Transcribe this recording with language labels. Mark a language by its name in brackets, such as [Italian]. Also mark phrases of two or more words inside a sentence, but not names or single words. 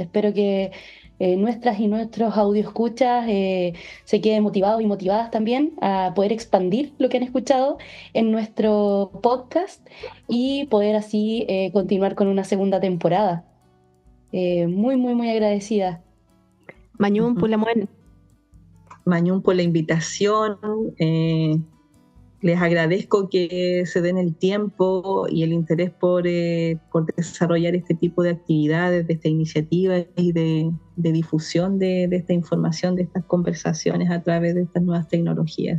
[Spanish] Espero que nuestras y nuestros audioescuchas se queden motivados y motivadas también a poder expandir lo que han escuchado en nuestro podcast, y poder así continuar con una segunda temporada. Muy, muy, muy agradecida. [Mapuche] Mañún, Pulamuen. [Spanish] Mañún, por la invitación. Les agradezco que se den el tiempo y el interés por desarrollar este tipo de actividades, de esta iniciativa y de difusión de esta información, de estas conversaciones a través de estas nuevas tecnologías.